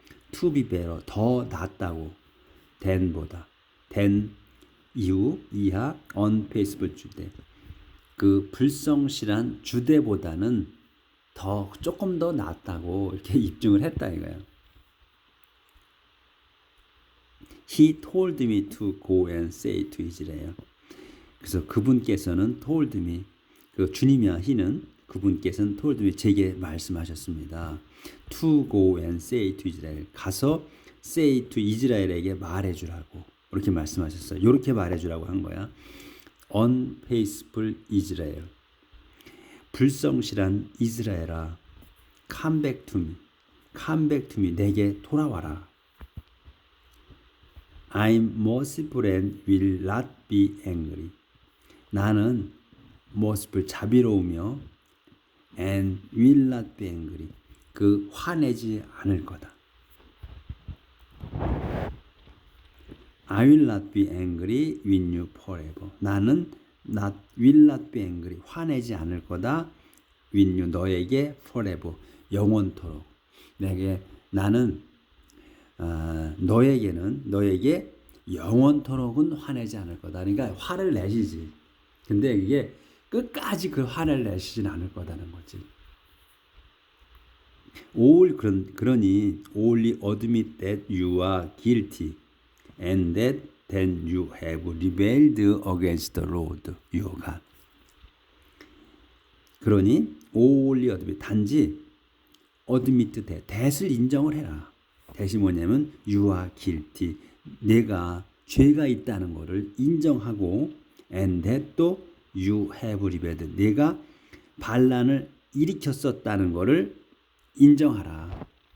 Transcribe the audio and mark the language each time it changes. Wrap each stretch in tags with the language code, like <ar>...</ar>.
<en>to be better</en> <ko>더 낫다고 than보다 than 이하 unfaithful 주대 그 불성실한 주대보다는 조금 더 낫다고 이렇게 입증을 했다 이거야.</ko> <en>He told me to go and say to Israel.</en> <ko>그래서 그분께서는</ko> <en>told me</en> <ko>그 주님이야 He는 그분께서는 told me 제게 말씀하셨습니다.</ko> <en>To go and say to Israel.</en> <ko>가서</ko> <en>say to</en> <ko>이스라엘에게 말해주라고 이렇게 말씀하셨어요. 이렇게 말해주라고 한 거야.</ko> <en>Unfaithful Israel.</en> <ko>불성실한 이스라엘아.</ko> <en>Come back to me. Come back to me.</en> <ko>내게 돌아와라.</ko> <en>I'm merciful and will not be angry. 나는 merciful</en> <ko>자비로우며</ko> <en>and will not be angry.</en> <ko>그 화내지 않을 거다.</ko> <en>I will not be angry with you forever.</en> <ko>나는</ko> <en>will not be angry.</en> <ko>화내지 않을 거다.</ko> <en>with you</en> <ko>너에게</ko> <en>forever.</en> <ko>영원토록. 나는 너에게 영원토록은 화내지 않을 거다. 그러니까 화를 내시지. 근데 이게 끝까지 그 화를 내시진 않을 거다는 거지.</ko> <en>그러니 only admit that you are guilty and that then you have rebelled against the Lord your God.</en> <ko>그러니</ko> <en>only admit</en> <ko>단지 admit that을 인정을 해라. that이 뭐냐면</ko> <en>you are guilty</en> <ko>내가 죄가 있다는 것을 인정하고 and that 또</ko> <en>you have rebelled</en> <ko>내가 반란을 일으켰었다는 것을 인정하라.</ko>